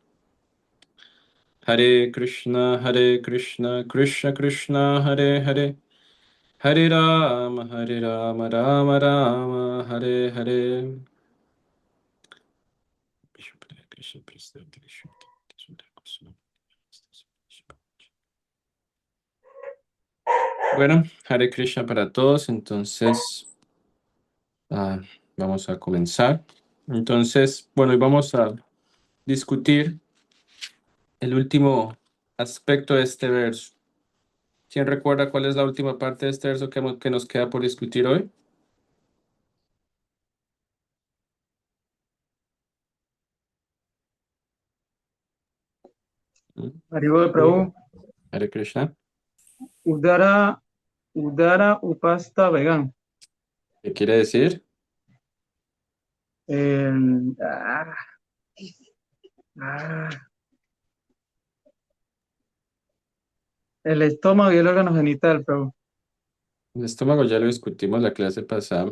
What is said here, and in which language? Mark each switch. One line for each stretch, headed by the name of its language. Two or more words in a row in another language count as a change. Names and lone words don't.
Sanskrit: हरे कृष्ण कृष्ण कृष्ण हरे हरे हरे राम राम राम हरे हरे.
Spanish: Bueno,
Sanskrit: हरे कृष्ण
Spanish: para todos, entonces vamos a comenzar. Entonces, bueno, y vamos a discutir el último aspecto de este verso. ¿Quién recuerda cuál es la última parte de este verso que nos queda por discutir hoy? ¿Mm?
Bangla: হরিবোল প্রভু,
Sanskrit: हरे कृष्ण. उदर उदर उपस्थ वेगम्.
Spanish: ¿Qué quiere decir? El, ah, ah, el estómago y el órgano genital, Prabhu. El estómago ya lo discutimos la clase pasada.